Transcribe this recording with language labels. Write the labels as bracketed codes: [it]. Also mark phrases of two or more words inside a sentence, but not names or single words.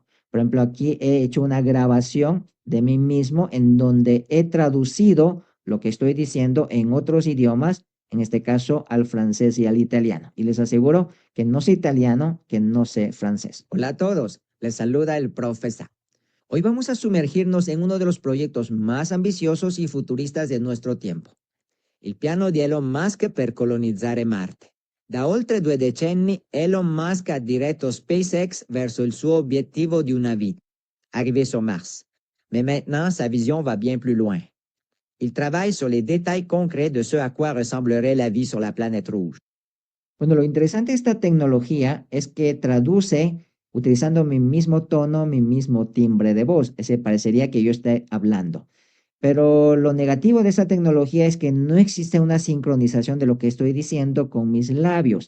[es] Por ejemplo, aquí he hecho una grabación de mí mismo en donde he traducido lo que estoy diciendo en otros idiomas, en este caso al francés y al italiano. Y les aseguro que no sé italiano, que no sé francés. Hola a todos, les saluda el profesor. Hoy vamos a sumergirnos en uno de los proyectos más ambiziosos y futuristas de nuestro tiempo, [it] il piano di Elon Musk per colonizzare Marte. Da oltre 2 decenni Elon Musk ha diretto SpaceX verso il suo obiettivo di una vita, [fr] arriver sur Mars. Mais maintenant, sa vision va bien plus loin. Il travaille sur les détails concrets de ce à quoi ressemblerait la vie sur la planète rouge. [es] Bueno, lo interesante de esta tecnología es que traduce utilizando mi mismo tono, mi mismo timbre de voz. Ese parecería que yo esté hablando. Pero lo negativo de esta tecnología es que no existe una sincronización de lo que estoy diciendo con mis labios.